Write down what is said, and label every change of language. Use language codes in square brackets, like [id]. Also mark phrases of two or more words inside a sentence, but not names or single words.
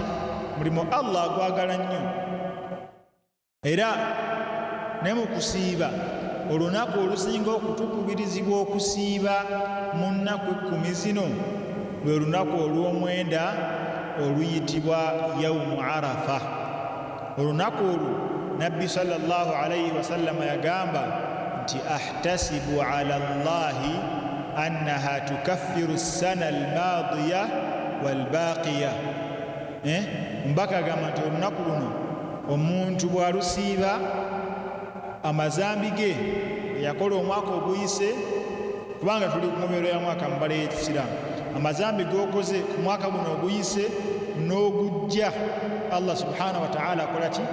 [lg] Mulimu Allah agwagala nnyo. Era ne mu kusiiba olunaku olusinga okutukubirizibwa okusiiba mu nnaku 10 zino lwe lunaku olw'omwenda oluyitibwa yawmu Arafa. Olunaku olwo Nabbi [ar] صلى الله عليه وسلم [lg] yagamba nti [ar] أحتسب على الله أنه تكفر السنة الماضية والباقية. [lg] Mbaka agamba nti olunaku luno omuntu bw'alusiiba amazambi ge yakola omwaka oguyise, kubanga tuli ku nkomerero ya mwaka mbala y'ekisiraamu, amazambi g'okoze ku mwaka guno oguyise n'ogujja, Allah [ar] سبحانه وتعالى [lg] akola ki?